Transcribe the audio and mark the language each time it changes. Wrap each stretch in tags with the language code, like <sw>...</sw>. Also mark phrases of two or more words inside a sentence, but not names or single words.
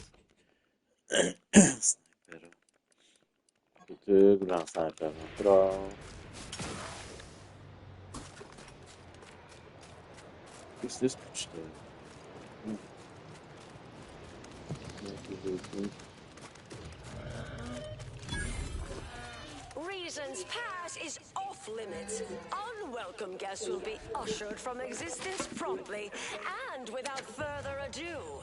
<ro>Sniperul. Puteți, la sniper,</ro> <it>però... Questo è spicciato.</it> <en>Reason's Pass is off limits. Unwelcome guests will be ushered from existence promptly and without further ado.</en>